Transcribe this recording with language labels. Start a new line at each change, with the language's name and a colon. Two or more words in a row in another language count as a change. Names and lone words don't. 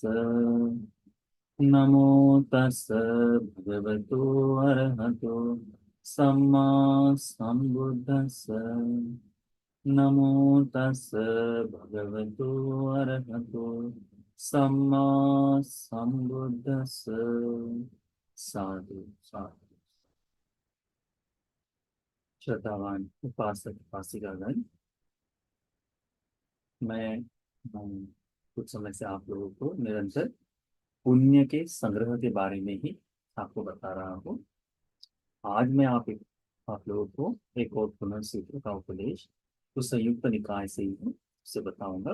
Pali: नमो तस् भगवतो अरहतो सम्मा सम्बुद्धस्स। नमो तस् भगवतो अरहतो सम्मा सम्बुद्धस्स। साधु साधु।
Hindi: श्रद्धावान उपासक उपासिकागण, मैं कुछ समय से आप लोगों को निरंतर पुण्य के संग्रह के बारे में ही आपको बता रहा हूँ। आज मैं आप लोगों को एक और पुनः सूत्र का उपदेश तो संयुक्त निकाय से ही हूँ उससे बताऊंगा।